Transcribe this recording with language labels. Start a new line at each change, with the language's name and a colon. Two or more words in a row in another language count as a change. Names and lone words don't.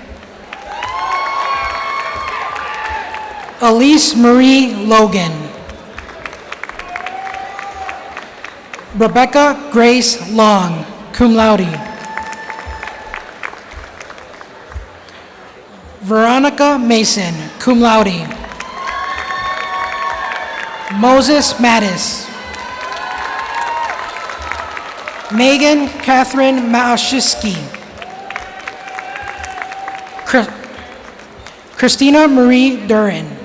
English: Elise Marie Logan. Rebecca Grace Long,
Latin: cum laude.
English: Veronica Mason,
Latin: cum laude.
English: Moses Mattis. Megan Catherine Maashiski. Christina Marie Duran.